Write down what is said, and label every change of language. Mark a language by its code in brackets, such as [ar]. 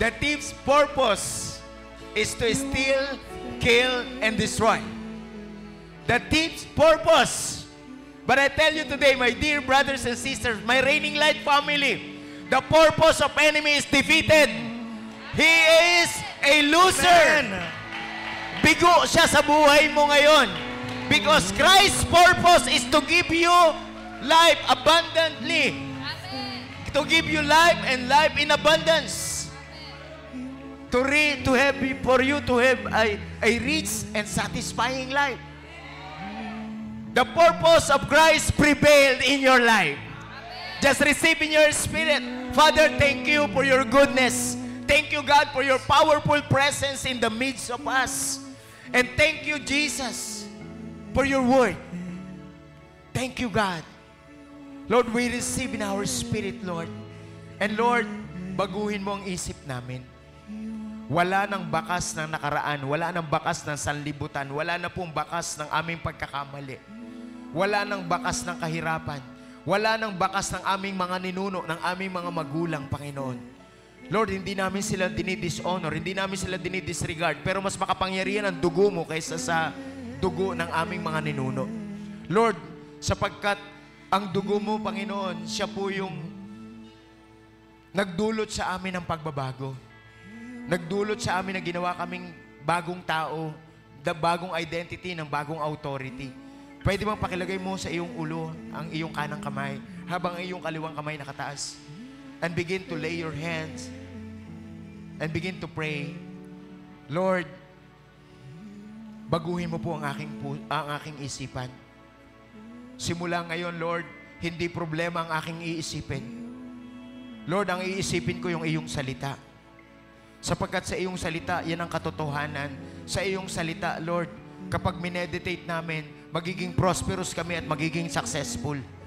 [en] the thief's purpose is to steal, kill, and destroy. The thief's purpose. But I tell you today, my dear brothers and sisters, my Reigning Light family, the purpose of enemy is defeated. He is a loser. Amen. [tl] Bigo siya sa buhay mo ngayon. [en] Because Christ's purpose is to give you life abundantly. To give you life and life in abundance. For you to have a rich and satisfying life. The purpose of Christ prevailed in your life. Just receive in your spirit. Father, thank you for your goodness. Thank you, God, for your powerful presence in the midst of us. And thank you, Jesus, for your word. Thank you, God. Lord, we receive in our spirit, Lord. [tl] And Lord, baguhin mo ang isip namin. Wala nang bakas ng nakaraan, wala nang bakas ng sanlibutan, wala na pong bakas ng aming pagkakamali. Wala nang bakas ng kahirapan. Wala nang bakas ng aming mga ninuno, ng aming mga magulang, Panginoon. Lord, hindi namin sila dinidishonor, hindi namin sila dinidisregard, pero mas makapangyarihan ang dugo mo kaysa sa dugo ng aming mga ninuno. Lord, sapagkat ang dugo mo, Panginoon, siya po yung nagdulot sa amin ng pagbabago. Nagdulot sa amin na ginawa kaming bagong tao, bagong identity ng bagong authority. Pwede bang pakilagay mo sa iyong ulo ang iyong kanang kamay habang ang iyong kaliwang kamay nakataas? [en] And begin to lay your hands and begin to pray. Lord, [tl] baguhin mo po ang aking isipan. Simula ngayon, Lord, hindi problema ang aking iisipin. Lord, ang iisipin ko yung iyong salita. Sapagkat sa iyong salita, yan ang katotohanan. Sa iyong salita, Lord, kapag mineditate namin, magiging prosperous kami at magiging successful.